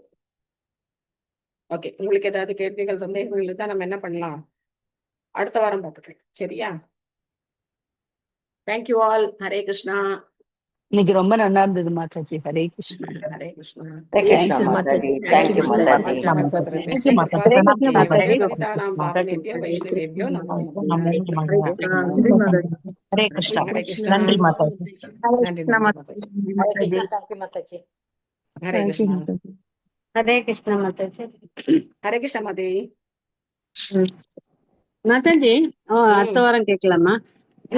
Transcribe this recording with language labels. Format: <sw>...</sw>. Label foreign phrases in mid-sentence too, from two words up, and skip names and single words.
<ta>ஓகே, உங்களுக்கு ஏதாவது கேள்விகள் சந்தேகங்கள் இருந்தா நம்ம என்ன பண்ணலாம்? அடுத்த வாரம் பார்த்துக்கலாம். சரியா?</ta> <en>thank you all.</en> <ta>ஹரே கிருஷ்ணா. இன்னைக்கு ரொம்ப நல்லா இருந்தது மாதாஜி. ஹரே கிருஷ்ணா. ஹரே கிருஷ்ணா. ஹரே கிருஷ்ணா மாதாஜி. தேங்க்யூ மாதாஜி.</ta> <sa>கல்பத்ருभ्यश्च कृपासिन्धुभ्यश्च पतितानां पावनेभ्यो वैष्णवेभ्यो नमो नमः.</sa> <ta>ஹரே கிருஷ்ணா. நன்றி மாதாஜி. ஹரே கிருஷ்ணா. ஹரே கிருஷ்ணா. நன்றி மாதாஜி. நன்றி மாதாஜி. ஹரே கிருஷ்ணா. ஹரே கிருஷ்ணா மாதாஜி. ஹரே கிருஷ்ணா மாதே. மாதாஜி, அடுத்த வாரம் கேட்கலாமா? இல்ல</ta>